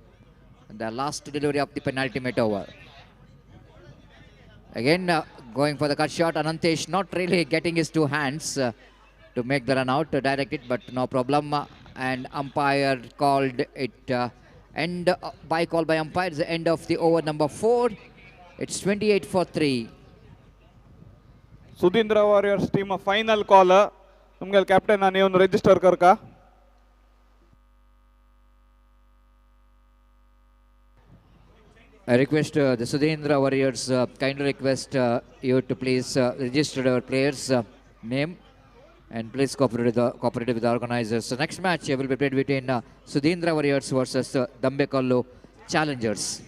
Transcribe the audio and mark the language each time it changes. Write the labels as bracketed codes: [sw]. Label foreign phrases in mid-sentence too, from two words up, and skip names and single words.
[en] The last delivery of the penultimate over. Again, going for the cut shot. Anantesh not really getting his two hands to make the run out, to direct it, but no problem. And umpire called it end by call by umpire. It's the end of the over number 4. It's 28 for 3. [kok] सुधींद्र वॉरियर्स [en] team final call [kok] तुमगे कैप्टन [kn] ನೀವು ರಿಜಿಸ್ಟರ್ [kok] करका. [en] I request the Sudhindra Warriors kindly request you to please register our players' name and please cooperate with the organizers. So next match will be played between Sudhindra Warriors versus Dambekallu Challengers.